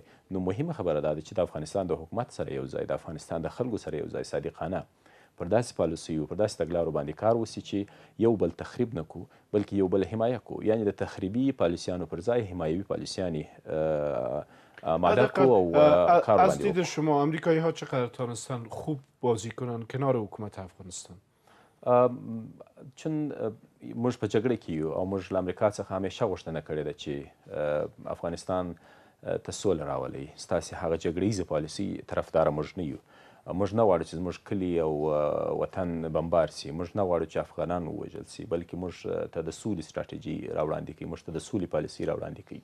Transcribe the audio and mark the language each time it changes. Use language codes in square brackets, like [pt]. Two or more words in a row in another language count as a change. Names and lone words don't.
[ps] نو مهمه خبره دا ده چې د افغانستان د حکومت سره یو ځای، د افغانستان د خلکو سره یو ځای صادقانه پر داسې پالیسیو، پر داسې تګلارو باندې کار وسي چې یو بل تخریب نه کړو بلکې یو بل حمایه کړو. یعنې د تخریبي پالیسیانو پر ځای حمایوي پالیسیانی آماده کړو او کار [fa] از دید شما امریکایی ها چقدر تانستن خوب بازی کنن کنار حکومت افغانستان؟ [ps] چون موږ په جګړه کې یو او موږ له امریکا څخه همیشه غوښتنه کړې ده چې افغانستان ته سوله راولي. ستاسې هغه جګړیزه پالیسي طرفداره موږ نه یو. موږ نه غواړو چې زموږ کلي او وطن بمبار سي، موږ نه غواړو چې افغانان ووژل سي، بلکې موږ ته د سولې ستراتیژي راوړاندې کوي، موږ ته د سولې پالیسي راوړاندې کوي.